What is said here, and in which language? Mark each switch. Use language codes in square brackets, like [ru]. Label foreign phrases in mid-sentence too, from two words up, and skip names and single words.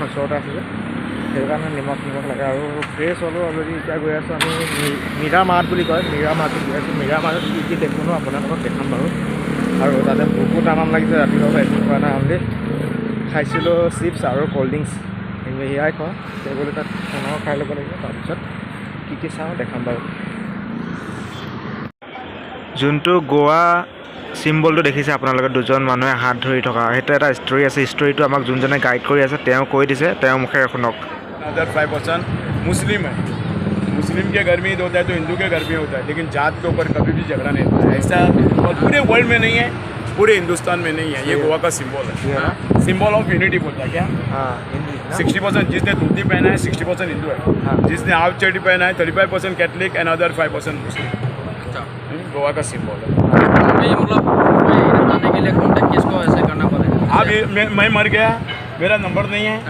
[as] ওচৰতে আছে যে সেইকাৰণে নিমখ লাগে আৰু ফ্ৰেছ হ'লোঁ অলৰেডি এতিয়া গৈ আছোঁ আমি মিৰামাৰত বুলি কয় মিৰামাৰটো গৈ আছোঁ মিৰামাৰত কি দেখোঁ ন আপোনালোকক দেখাম বাৰু আৰু তাতে বহুত আনন্দ লাগিছে ৰাতিপুৱা একো খোৱা নাই অনলি খাইছিলোঁ চিপছ আৰু [en] cold drinks [as] সেয়াই খোৱা টেবুল তাত খানাও খাই ল'ব লাগিব তাৰপিছত কি চাওঁ দেখাম বাৰু যোনটো গোৱা চিম্বলটো দেখিছে আপোনালোকে দুজন মানুহে হাত ধৰি থকা সেইটো এটা ষ্টৰি আছে ষ্টৰিটো আমাক যোনজনে গাইড কৰি আছে তেওঁ কৈ দিছে তেওঁ মুখেৰে শুনক [hi] अदर 5% मुस्लिम है मुस्लिम के घर में ईद होता है तो हिंदू के घर में होता है लेकिन जात के ऊपर कभी भी झगड़ा नहीं होता है ऐसा और पूरे वर्ल्ड में नहीं है पूरे हिंदुस्तान में नहीं है ये गोवा का सिंबल है [en] symbol of unity [hi] बोलता है क्या 60% जिसने धोती पहना है 60% हिंदू है जिसने हाफ चड्डी पहना है 35% [en] Catholic and other [hi] 5% मुस्लिम गोवा का सिंबल है अब मैं मर गया मेरा नंबर नहीं है